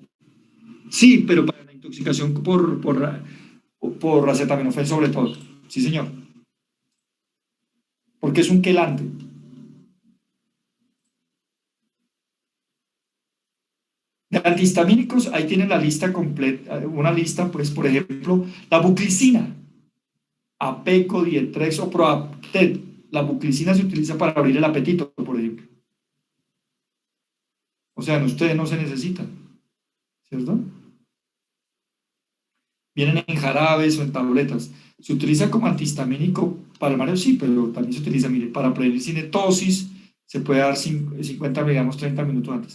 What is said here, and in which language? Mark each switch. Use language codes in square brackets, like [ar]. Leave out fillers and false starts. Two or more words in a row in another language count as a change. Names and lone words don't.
[es] sí, pero para la intoxicación por acetaminofén sobre todo. Sí, señor. Porque es un quelante. De antihistamínicos, ahí tienen la lista completa, una lista, pues, por ejemplo, la buclicina, Apeco, Dietrex o Proaptet. La buclicina se utiliza para abrir el apetito, por ejemplo. O sea, en ustedes no se necesita, ¿cierto? Vienen en jarabes o en tabletas. Se utiliza como antihistamínico para el mareo, sí, pero también se utiliza, mire, para prevenir cinetosis, se puede dar 50 miligramos 30 minutos antes.